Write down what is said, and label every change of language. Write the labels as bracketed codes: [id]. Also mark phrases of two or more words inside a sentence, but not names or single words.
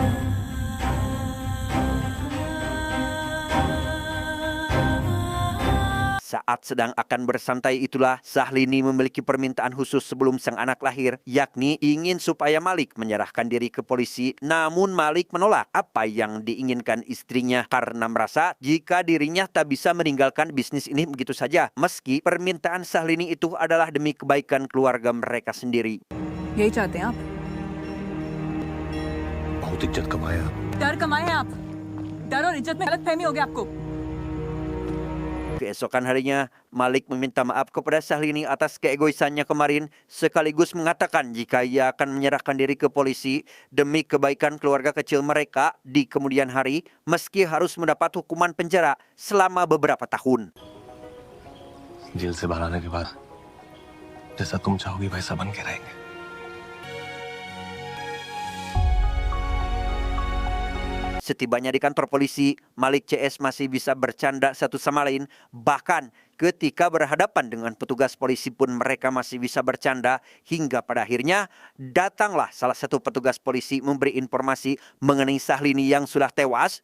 [id] Saat sedang akan bersantai itulah Sahlini memiliki permintaan khusus sebelum sang anak lahir, yakni ingin supaya Malik menyerahkan diri ke polisi. Namun Malik menolak apa yang diinginkan istrinya karena merasa jika dirinya tak bisa meninggalkan bisnis ini begitu saja, meski permintaan Sahlini itu adalah demi kebaikan keluarga mereka sendiri. [hi] यही चाहते हैं आप? बहुत इज्जत कमाया। डर कमाए हैं आप। डर और इज्जत में गलतफहमी हो गया आपको। [id] Keesokan harinya, Malik meminta maaf kepada Sahlini atas keegoisannya kemarin, sekaligus mengatakan jika ia akan menyerahkan diri ke polisi demi kebaikan keluarga kecil mereka di kemudian hari, meski harus mendapat hukuman penjara selama beberapa tahun. [hi] जेल से बाहर आने के बाद जैसा तुम चाहोगी वैसा बन के रहेंगे। [id] Setibanya di kantor polisi, Malik CS masih bisa bercanda satu sama lain. Bahkan ketika berhadapan dengan petugas polisi pun mereka masih bisa bercanda. Hingga pada akhirnya datanglah salah satu petugas polisi memberi informasi mengenai Sahlini yang sudah tewas.